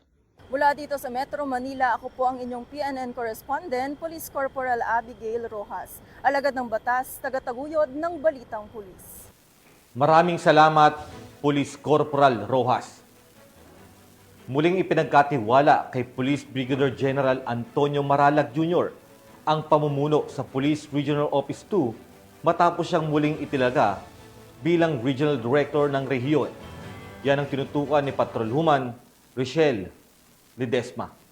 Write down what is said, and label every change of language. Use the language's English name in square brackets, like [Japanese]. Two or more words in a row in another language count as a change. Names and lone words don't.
[Filipino] Mula dito sa Metro Manila, ako po ang inyong PNN Correspondent, Police Corporal Abigail Rojas, alagad ng batas, tagataguyod ng Balitang Pulis. Maraming salamat, Police Corporal Rojas. Muling ipinagkatiwala kay Police Brigadier General Antonio Maralag Jr. ang pamumuno sa Police Regional Office 2 matapos siyang muling itilaga bilang Regional Director ng rehiyon. Yan ang tinutukan ni Patrolwoman Rochelle Ledesma.